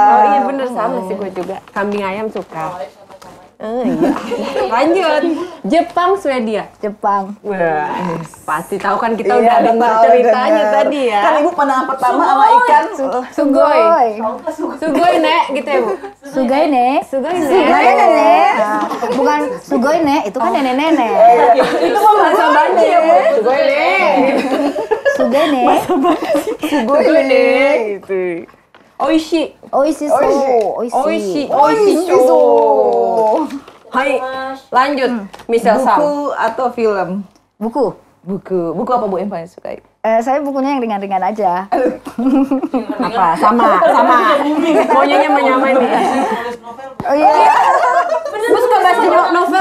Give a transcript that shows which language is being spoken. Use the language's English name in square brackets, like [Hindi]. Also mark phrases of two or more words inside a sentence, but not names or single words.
[Indonesian] Oh iya bener sama sih gue juga. Kambing ayam suka. Iya. Lanjut. Jepang, Swedia. Jepang. Wah, pasti tahu kan kita Iya, udah dengar tahu, ceritanya denger. tadi ya. Kan ibu pandangan pertama sama ikan. [Japanese] すごい。すごい [Indonesian] nek gitu ya bu. [Japanese] すごいね. Sugoi Sugoi nek. ね. [Indonesian] Nah, bukan [Japanese] すごいね, [Indonesian] itu kan nenek-nenek. Itu mah bahasa banci ya bu. Sugoi nek. [Japanese] すごいね. [Indonesian] Sugoi nek. Gitu. Oishi. [Japanese] おいしそう. Oishi. おいしそう. [Indonesian] Hai, lanjut. Misal Sam. Buku atau film? Buku. Buku apa Bu yang paling suka? Saya bukunya yang ringan-ringan aja. Apa? Sama. Maunya menyamain nih. Oh iya. Bu suka baca novel